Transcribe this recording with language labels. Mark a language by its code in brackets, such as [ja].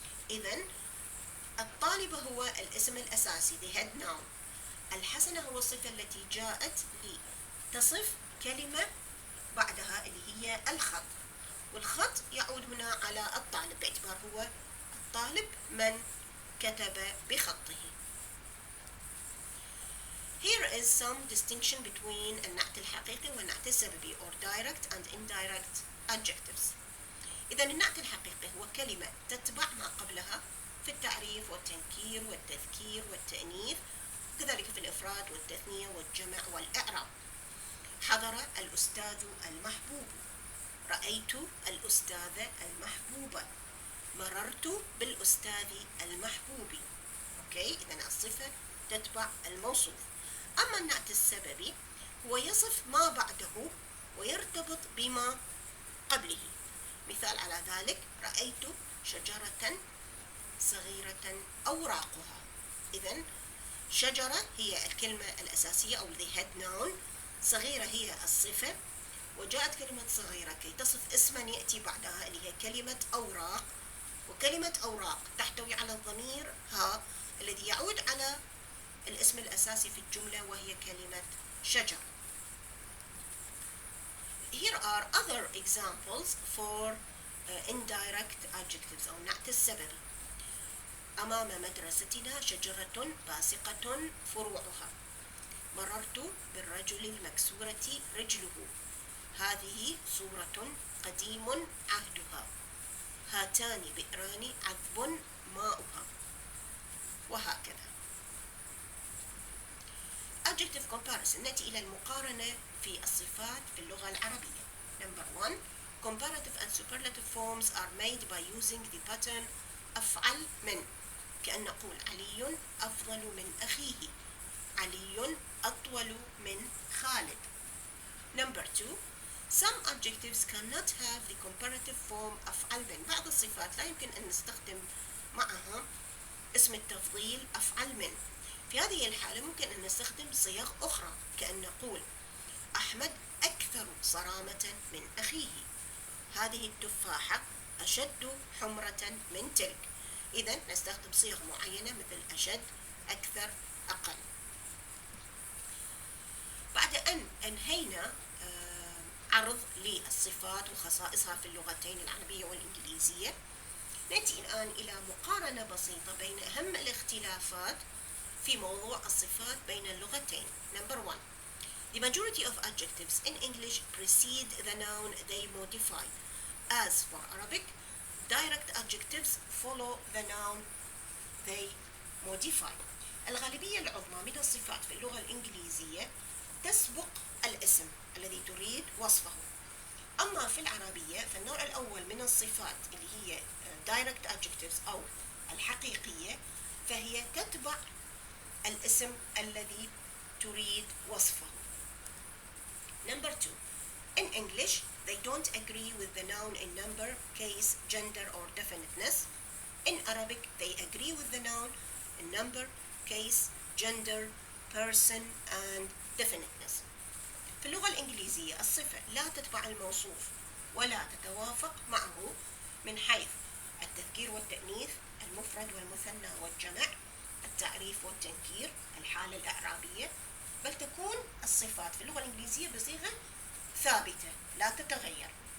[ar] إذن الطالب هو الاسم الأساسي [en] the head noun. [ar] الحسنة هو الصفة التي جاءت لتصف كلمة بعدها اللي هي الخط، والخط يعود هنا على الطالب باعتبار هو الطالب من كتب بخطه. [en] Here is some distinction between [ar] النعت الحقيقي والنعت السببي [en] or direct and indirect adjectives. [ar] إذا النعت الحقيقي هو كلمة تتبع ما قبلها في التعريف والتنكير والتذكير والتأنيث، كذلك في الإفراد والتثنية والجمع والإعراب. حضر الأستاذ المحبوب، رأيت الأستاذة المحبوبة، مررت بالأستاذ المحبوب. إذن الصفة تتبع الموصوف. أما النعت السببي هو يصف ما بعده ويرتبط بما قبله. مثال على ذلك رأيت شجرة صغيرة أوراقها. إذن شجرة هي الكلمة الأساسية أو [en] the head noun، [ar] صغيرة هي الصفة، وجاءت كلمة صغيرة كي تصف اسما يأتي بعدها اللي هي كلمة أوراق، وكلمة أوراق تحتوي على الضمير ها الذي يعود على الاسم الأساسي في الجملة وهي كلمة شجر. [en] Here are other examples for indirect adjectives [ar] أو نعت السبب. أمام مدرستنا شجرة باسقة فروعها. مررت بالرجل المكسورة رجله. هذه صورة قديم عهدها. هاتان بئران عذب ماؤها. وهكذا. [en] Adjective comparison. [ar] نأتي إلى المقارنة في الصفات في اللغة العربية. [en] Number 1. Comparative and superlative forms are made by using the pattern أفعل من. [ar] كأن نقول علي أفضل من أخيه. علي أطول من خالد. [en] Number 2. Some adjectives cannot have the comparative form أفعل من. [ar] بعض الصفات لا يمكن أن نستخدم معها اسم التفضيل أفعل من. في هذه الحالة ممكن أن نستخدم صيغ أخرى كأن نقول أحمد أكثر صرامة من أخيه. هذه التفاحة أشد حمرة من تلك. إذن نستخدم صيغ معينة مثل أشد، أكثر، أقل. بعد أن أنهينا عرض للصفات وخصائصها في اللغتين العربية والإنجليزية، نأتي الآن إلى مقارنة بسيطة بين أهم الاختلافات في موضوع الصفات بين اللغتين. [en] Number 1. The majority of adjectives in English precede the noun they modify. As for Arabic, direct adjectives follow the noun they modify. [ar] الغالبية العظمى من الصفات في اللغة الإنجليزية تسبق الاسم الذي تريد وصفه. أما في العربية فالنوع الأول من الصفات اللي هي [en] direct adjectives [ar] أو الحقيقية فهي تتبع الاسم الذي تريد وصفه. [en] Number 2. In English, they don't agree with the noun in number, case, gender, or definiteness. In Arabic, they agree with the noun in number, case, gender, person, and definiteness. [ar] في اللغة الإنجليزية الصفة لا تتبع الموصوف ولا تتوافق معه من حيث التذكير والتأنيث، المفرد والمثنى والجمع، التعريف والتنكير، الحالة الإعرابية، بل تكون الصفات في اللغة الإنجليزية بصيغة ثابتة لا تتغير.